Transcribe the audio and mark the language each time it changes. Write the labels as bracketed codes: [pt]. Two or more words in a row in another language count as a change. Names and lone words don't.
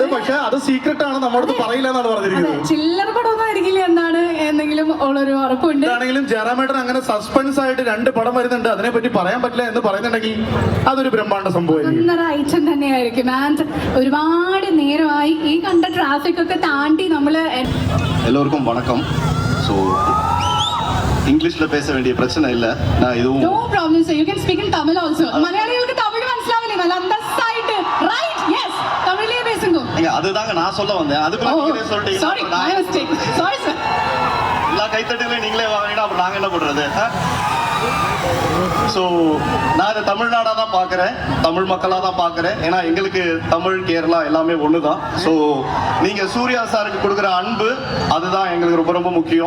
[ml] പക്ഷെ അത് സീക്രട്ട് ആണ്, നമ്മളോട് പറയില്ല എന്നാണ് പറഞ്ഞിരിക്കുന്നത്. ചില്ലറ പടമൊന്നും ആയിരിക്കില്ല എന്നാണ് എന്തെങ്കിലും ഉള്ളൊരു ഉറപ്പുണ്ട്. ആണെങ്കിലും ജയറാമേട്ടൻ അങ്ങനെ സസ്പെൻസ് ആയിട്ട് 2 പടം വരുന്നുണ്ട്, അതിനെ പറ്റി പറയാൻ പറ്റില്ല എന്ന് പറയുന്നുണ്ടെങ്കിൽ അതൊരു ബ്രഹ്മാണ്ഡ സംഭവമായിരിക്കും. ഐറ്റം തന്നെയായിരിക്കും. ആൻഡ് ഒരുപാട് നേരമായി ഈ കണ്ട ട്രാഫിക് ഒക്കെ താണ്ടി നമ്മള്. [ta] எல்லோருக்கும் வணக்கம். ஸோ இங்கிலீஷில் பேச வேண்டிய பிரச்சனை இல்லை. நான் இதுவும் [en] No problem sir, you can speak in Tamil also. [ml] മലയാളികൾക്ക് തമിഴ് മനസ്സിലാവില്ലേ? നല്ല അന്തസ്സായിട്ട്. [en] right, yes, [ta] தமிழிலே பேசுங்கோ. ஏங்க அதுதாங்க நான் சொல்ல வந்தேன். அதுக்குள்ள நீங்களே சாரி சொல்லிட்டீங்க. [en] My mistake. Sorry sir. [ta] எல்லா கைத்தட்டுகளையும் நீங்களே வாங்கினா அப்புறம் நாங்க என்ன பண்றது? ஸோ நான் இதை தமிழ்நாடாக தான் பார்க்குறேன், தமிழ் மக்களாக தான் பார்க்குறேன். ஏன்னா எங்களுக்கு தமிழ் கேரளா எல்லாமே ஒன்று தான். ஸோ நீங்கள் சூர்யா சாருக்கு கொடுக்குற அன்பு அதுதான் எங்களுக்கு ரொம்ப ரொம்ப முக்கியம்.